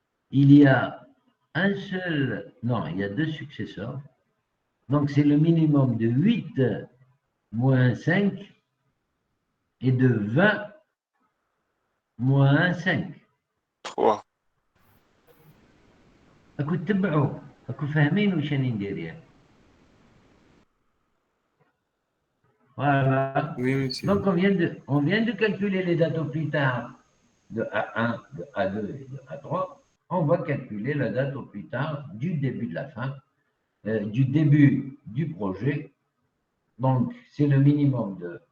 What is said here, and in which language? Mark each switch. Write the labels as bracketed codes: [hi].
[fr] Il y a un seul, non, il y a deux successeurs. Donc, c'est le minimum de 8 moins 5 et de 20 moins 5. 3. [ar] أكو تتبعوا أكو فاهمين وش أنا ندير يعني. [fr] Voilà. Oui, monsieur. Donc, on vient de calculer les dates au plus tard de A1, de A2 et de A3. On va calculer la date au plus tard du début de la fin, du début du projet. Donc, c'est le minimum de